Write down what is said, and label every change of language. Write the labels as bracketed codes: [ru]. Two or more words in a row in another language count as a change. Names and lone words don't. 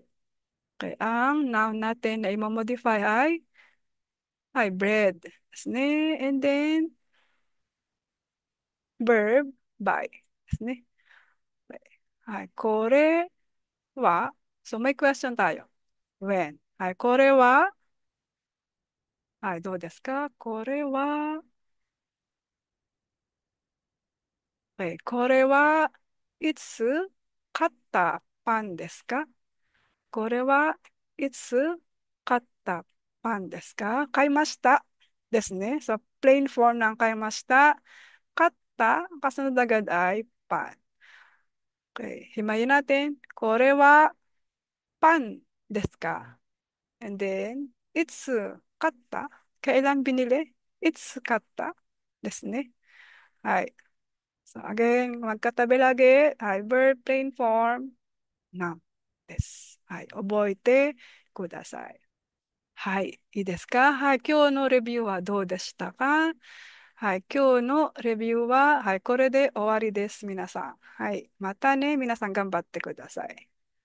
[tl] Okay, ang noun natin na i-modify ay bread. [ja] です ね. [en] And then, verb, buy. [ja] です ね. Okay. Kore wa. [tl] So, may question tayo. [en] When? [ja] これは、どうですか？これは、これはいつ買ったパンですか？これはいつ買ったパンですか？買いましたですね。 [en] So, plain form [ja] ng 買いました。 [tl] 買った、kasunod agad ay pan. Okay, himayin natin. [ja] これはパンですか？ [en] And then, it's 買った。 [tl] Kailan binili? [ja] It's 買ったですね。はい。 [en] So, again, [tl] magkatabi lagi. [en] Verb, plain form, noun です。 [ja] 覚えてください。いいですか？今日のレビューはどうでしたか？今日のレビューは、これで終わりです、皆さん。またね、皆さん頑張ってください。